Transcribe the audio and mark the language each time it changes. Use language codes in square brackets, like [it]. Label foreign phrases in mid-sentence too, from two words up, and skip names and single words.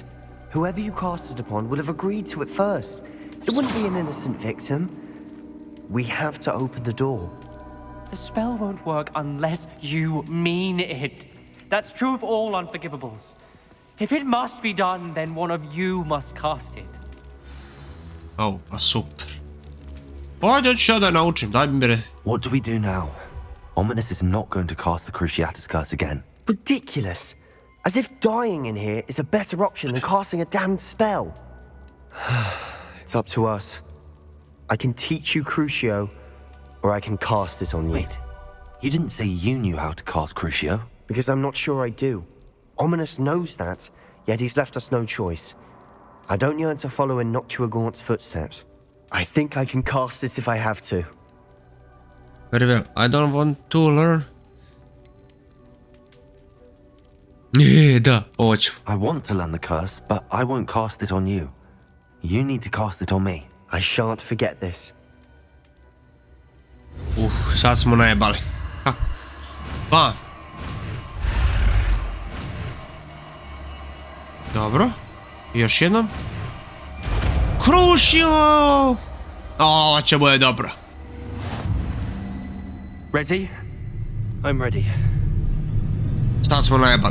[en] Whoever you cast it upon would have agreed to it first. It wouldn't be an innocent victim. We have to open the door. The spell won't work unless you mean it. That's true of all unforgivables. If it must be done, then one of you must cast it. [sr] Oh, pa super. Ajde, ću ja da naučim, daj mi bre. [en] What do we do now? Ominous is not going to cast the Cruciatus curse again. Ridiculous. As if dying in here is a better option than casting a damned spell. It's up to us. I can teach you Crucio, or I can cast it on you. Wait, you didn't say you knew how to cast Crucio? Because I'm not sure I do. Ominous knows that, yet he's left us no choice. I don't yearn to follow in Noctuagaunt's footsteps. I think I can cast it if I have to. Very well. I don't want to learn. [sr] Da, hoću. [en] I want to learn the curse, but I won't cast it on you. You need to cast it on me. I shan't forget this. [sr] Sad smo najebali. Ha. Pa. Dobro. Još jednom. Crucio! Ovo će bude dobro. [en] Ready? I'm ready. [sr] Sad smo najebali.